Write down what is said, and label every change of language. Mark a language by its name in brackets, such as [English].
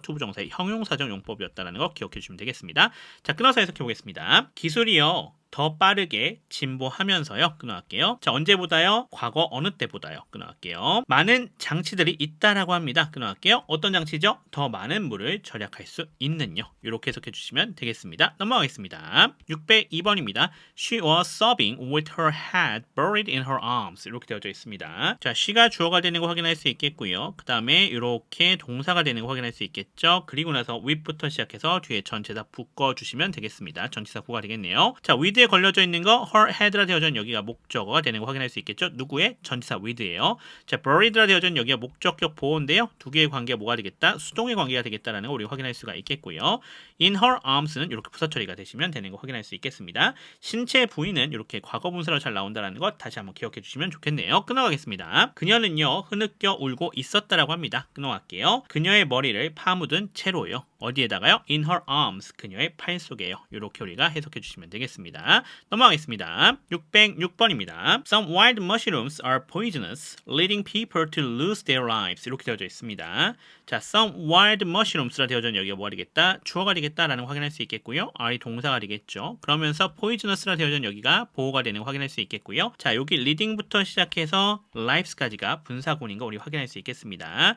[Korean] 투부정사의 형용사적 용법이었다는 거 기억해 주시면 되겠습니다. 자, 끊어서 해석해 보겠습니다. 기술이요. 더 빠르게 진보하면서요. 끊어갈게요. 자, 언제보다요? 과거 어느 때보다요. 끊어갈게요. 많은 장치들이 있다라고 합니다. 끊어갈게요. 어떤 장치죠? 더 많은 물을 절약할 수 있는요. 이렇게 해석해 주시면 되겠습니다. 넘어가겠습니다. 602번입니다. [English] She was sobbing with her head buried in her arms. [Korean] 이렇게 되어져 있습니다. 자, she가 주어가 되는 거 확인할 수 있겠고요. 그 다음에 이렇게 동사가 되는 거 확인할 수 있겠죠. 그리고 나서 with부터 시작해서 뒤에 전체 다 묶어주시면 되겠습니다. 전치사 구가 되겠네요. 자, with 에 걸려져 있는 거 her head라 되어져 있는 여기가 목적어가 되는 거 확인할 수 있겠죠. 누구의? 전치사 with예요. 자, buried라 되어져 있는 여기가 목적격 보호인데요. 두 개의 관계가 뭐가 되겠다? 수동의 관계가 되겠다라는 거 우리가 확인할 수가 있겠고요. in her arms는 이렇게 부사 처리가 되시면 되는 거 확인할 수 있겠습니다. 신체 부위는 이렇게 과거 분사로 잘 나온다라는 것 다시 한번 기억해 주시면 좋겠네요. 끊어가겠습니다. 그녀는요 흐느껴 울고 있었다라고 합니다. 끊어갈게요. 그녀의 머리를 파묻은 채로요. 어디에다가요? [English] In her arms. [Korean] 그녀의 팔 속에요. 이렇게 우리가 해석해 주시면 되겠습니다. 넘어가겠습니다. 606번입니다. [English] Some wild mushrooms are poisonous, leading people to lose their lives. [Korean] 이렇게 되어져 있습니다. 자, some wild mushrooms라 되어져 있는 여기가 뭐가 되겠다? 주어가 되겠다라는 거 확인할 수 있겠고요. R이 동사가 되겠죠. 그러면서 poisonous라 되어져 있는 여기가 보호가 되는 거 확인할 수 있겠고요. 자, 여기 leading부터 시작해서 lives까지가 분사구문인 거 우리 확인할 수 있겠습니다.